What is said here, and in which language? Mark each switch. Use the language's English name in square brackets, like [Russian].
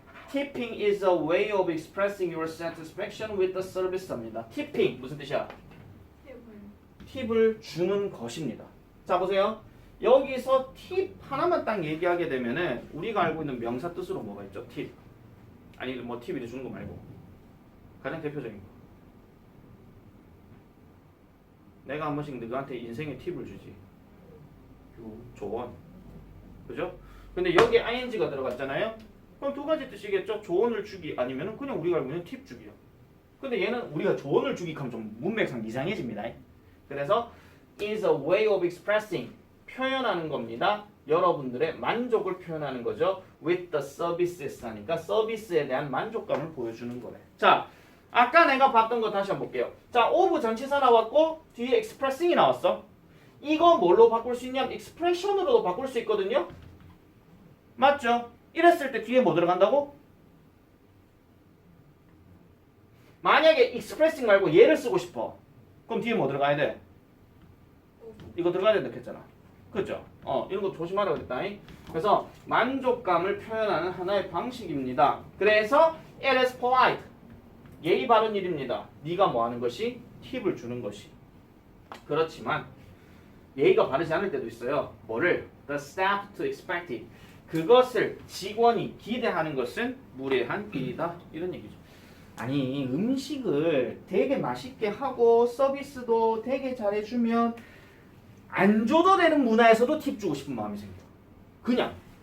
[English] Tipping is a way of expressing your satisfaction with the service [Korean] 입니다. Tipping 무슨 뜻이야? 팁을 주는 것입니다. 자 보세요. 여기서 팁 하나만 딱 얘기하게 되면은 우리가 알고 있는 명사 뜻으로 뭐가 있죠? 팁. 아니 뭐 팁 이렇게 주는 거 말고 가장 대표적인 거. 내가 한 번씩 너한테 인생의 팁을 주지. 조언. 그죠? 근데 여기 ing가 들어갔잖아요. 그럼 두 가지 뜻이겠죠? 조언을 주기 아니면 그냥 우리가 알고 있는 팁 주기요. 근데 얘는 우리가 조언을 주기 하면 좀 문맥상 이상해집니다. 그래서 [English] is a way of expressing [Korean] 표현하는 겁니다. 여러분들의 만족을 표현하는 거죠. [English] with the services [Korean] 하니까 서비스에 대한 만족감을 보여주는 거래. 자, 아까 내가 봤던 거 다시 한번 볼게요. 자, of 전치사 나왔고 뒤에 expressing이 나왔어. 이거 뭘로 바꿀 수 있냐? expression으로도 바꿀 수 있거든요. 맞죠? 이랬을 때 뒤에 뭐 들어간다고? 만약에 expressing 말고 얘를 쓰고 싶어. 그럼 뒤에 뭐 들어가야 돼? 이거 들어가야 된다 했잖아. 그렇죠? 이런 거 조심하라 그랬다. 그래서 만족감을 표현하는 하나의 방식입니다. 그래서 [English] it is polite. [Korean] 예의 바른 일입니다. 네가 뭐 하는 것이? 팁을 주는 것이. 그렇지만 예의가 바르지 않을 때도 있어요. 뭐를? [English] The staff to expect it. [Korean] 그것을 직원이 기대하는 것은 무례한 일이다. 이런 얘기죠. 아니 음식을 되게 맛있게 하고 서비스도 되게 잘해주면 안 줘도 되는 문화에서도 팁 주고 싶은 마음이 생겨. 그냥.